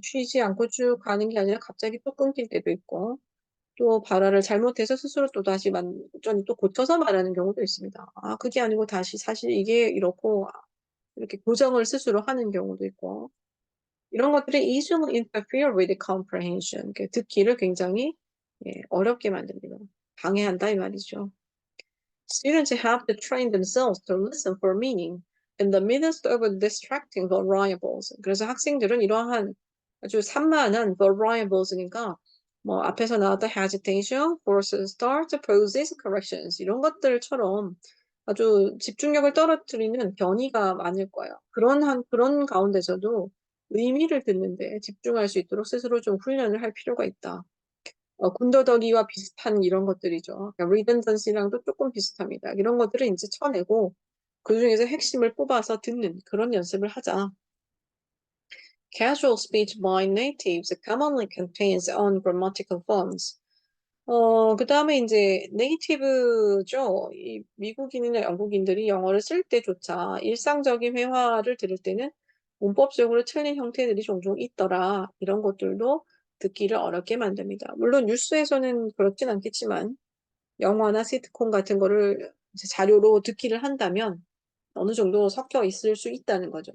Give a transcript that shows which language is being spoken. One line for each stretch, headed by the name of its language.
Korean: 쉬지 않고 쭉 가는 게 아니라 갑자기 또 끊길 때도 있고 또 발화를 잘못해서 스스로 또 다시 완전히 또 고쳐서 말하는 경우도 있습니다. 그게 아니고 다시 사실 이게 이렇고 이렇게 고정을 스스로 하는 경우도 있고 이런 것들이
English: easily interfere with comprehension.
Korean: 듣기를 굉장히 어렵게 만듭니다. 방해한다 이 말이죠.
English: Students have to train themselves to listen for meaning in the midst of distracting variables.
Korean: 그래서 학생들은 이러한 아주 산만한 variables니까 뭐 앞에서 나왔던 hesitation, force start, pauses, corrections 이런 것들처럼 아주 집중력을 떨어뜨리는 변이가 많을 거예요. 그런 가운데서도 의미를 듣는데 집중할 수 있도록 스스로 좀 훈련을 할 필요가 있다. 군더더기와 비슷한 이런 것들이죠. 그러니까 redundancy랑도 조금 비슷합니다. 이런 것들을 이제 쳐내고 그 중에서 핵심을 뽑아서 듣는 그런 연습을 하자.
English: Casual speech by natives commonly contains ungrammatical forms.
Korean: 그 다음에 이제 네이티브죠. 이 미국인이나 영국인들이 영어를 쓸 때조차 일상적인 회화를 들을 때는 문법적으로 틀린 형태들이 종종 있더라. 이런 것들도 듣기를 어렵게 만듭니다. 물론 뉴스에서는 그렇진 않겠지만 영화나 시트콤 같은 거를 이제 자료로 듣기를 한다면 어느 정도 섞여 있을 수 있다는 거죠.